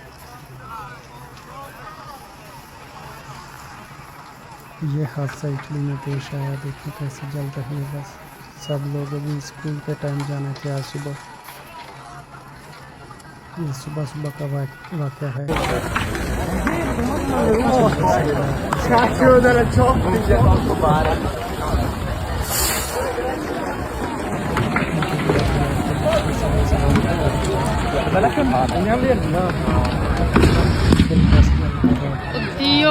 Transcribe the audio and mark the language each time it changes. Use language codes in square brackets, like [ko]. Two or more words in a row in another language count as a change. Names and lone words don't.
[hi] ये हादसा इटली में पेश आया। देखिए कैसे जल रही है बस। सब लोग अभी स्कूल के टाइम जाना थे आज सुबह। ये सुबह सुबह का वाक़या है। [it] Cacchio della ciocca! Bella chiamata, andiamo via. Oddio.